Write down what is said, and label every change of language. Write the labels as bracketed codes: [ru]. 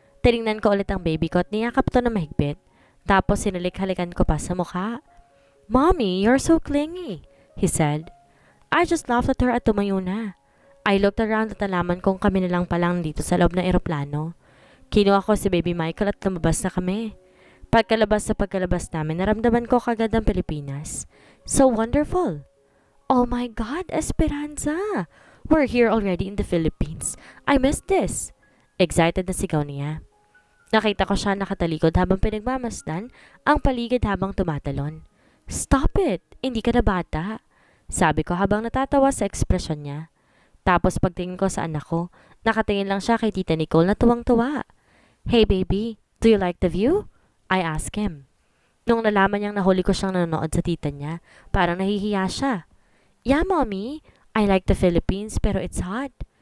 [tl] Tinignan ko ulit ang baby ko at niyakap to na mahigpit. Tapos sinalik-halikan ko pa sa mukha. [en] Mommy, you're so clingy, he said. I just laughed at her [tl] at tumayo na. [en] I looked around [tl] at nalaman kong kami na lang palang dito sa loob ng eroplano. Kinuha ko si baby Michael at lumabas na kami. Pagkalabas namin, naramdaman ko kagad ang Pilipinas. [en] So wonderful. Oh my God, Esperanza! We're here already in the Philippines. I missed this. Excited [tl] na sigaw niya. Nakita ko siya nakatalikod habang pinagmamasdan ang paligid habang tumatalon. [en] Stop it! [tl] Hindi ka na bata. Sabi ko habang natatawa sa ekspresyon niya. Tapos pagtingin ko sa anak ko, nakatingin lang siya kay Tita Nicole na tuwang-tuwa. [en] Hey baby, do you like the view? I asked him. [tl] Nung nalaman niyang nahuli ko siyang nanonood sa tita niya, parang nahihiya siya. [en] Yeah, mommy, I like the Philippines pero it's hot.